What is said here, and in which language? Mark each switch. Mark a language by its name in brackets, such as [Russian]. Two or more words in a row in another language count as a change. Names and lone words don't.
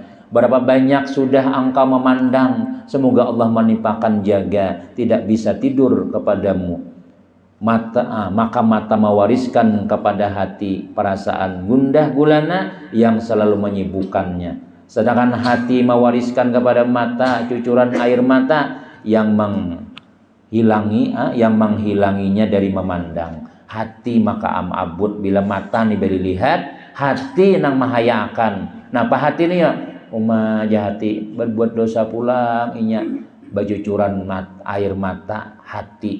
[Indonesian] Berapa banyak sudah engkau memandang, semoga Allah menimpakan jaga, tidak bisa tidur kepadamu. Maka mata mewariskan kepada hati perasaan gundah gulana yang selalu menyibukkannya. Sedangkan hati mewariskan kepada mata cucuran air mata yang menghilanginya dari memandang. [Banjar] Hati maka abut bila mata nih beri lihat, hati nang mahayakan. Napa hati nih ya? Jahati berbuat dosa pulang inya bajucuran air mata hati.